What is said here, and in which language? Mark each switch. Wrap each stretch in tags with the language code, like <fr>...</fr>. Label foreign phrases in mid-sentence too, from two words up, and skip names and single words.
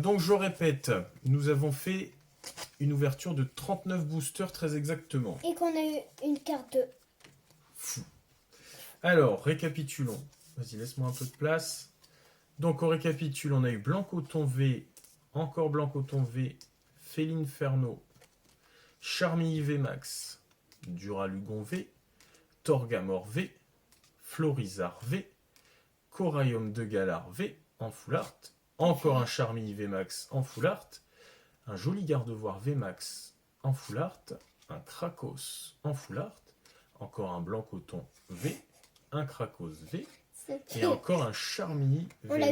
<fr>Donc, je répète, nous avons fait une ouverture de 39 boosters très exactement. Et qu'on a eu une carte de... Fou. Alors, récapitulons. Vas-y, laisse-moi un peu de place. Donc, on récapitule. On a eu Blanc-Coton V, encore Blanc-Coton V, Félinferno, Charmille VMAX, Duralugon V, Torgamore V, Florizard V, Coraium de Galar V en full art, encore un Charmille VMAX en full art, un joli Gardevoir VMAX en full art, un Krakos en full art, encore un Blanc-Coton V, un Krakos V, et encore un Charmille On l'a eu</fr>